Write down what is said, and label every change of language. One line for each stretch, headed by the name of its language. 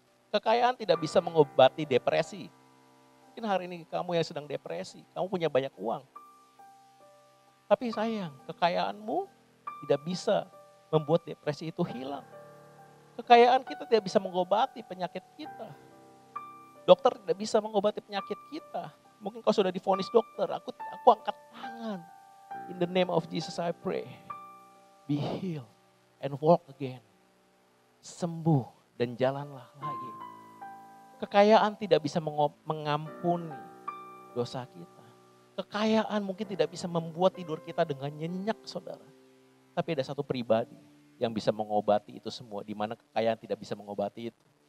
Indonesian: Kekayaan tidak bisa mengobati depresi. Mungkin hari ini kamu yang sedang depresi, kamu punya banyak uang. Tapi sayang, kekayaanmu tidak bisa membuat depresi itu hilang. Kekayaan kita tidak bisa mengobati penyakit kita. Dokter tidak bisa mengobati penyakit kita. Mungkin kau sudah divonis dokter, aku angkat tangan.
English: In the name of Jesus I pray. Be healed and walk again.
Indonesian: Sembuh dan jalanlah lagi. Kekayaan tidak bisa mengampuni dosa kita. Kekayaan mungkin tidak bisa membuat tidur kita dengan nyenyak, saudara. Tapi ada satu pribadi yang bisa mengobati itu semua, di mana kekayaan tidak bisa mengobati itu.